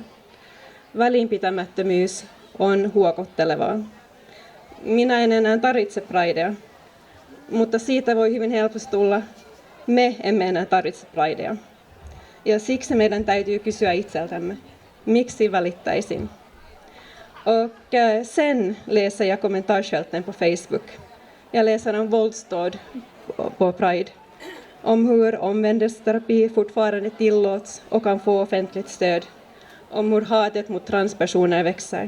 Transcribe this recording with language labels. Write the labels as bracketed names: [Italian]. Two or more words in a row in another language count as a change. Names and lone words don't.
[Finnish] Välinpitämättömyys on huokottelevaa. Minä en enää tarvitse Pridea, mutta siitä voi hyvin helposti tulla, me emme enää tarvitse Pridea. Ja siksi meidän täytyy kysyä itseltämme, miksi välittäisin. [Swedish] Och sen läser jag kommentarsfälten på Facebook. Jag läser om våldsdåd på Pride, om hur omvändelseterapi fortfarande tillåts och kan få offentligt stöd, om hur hatet mot transpersoner växer.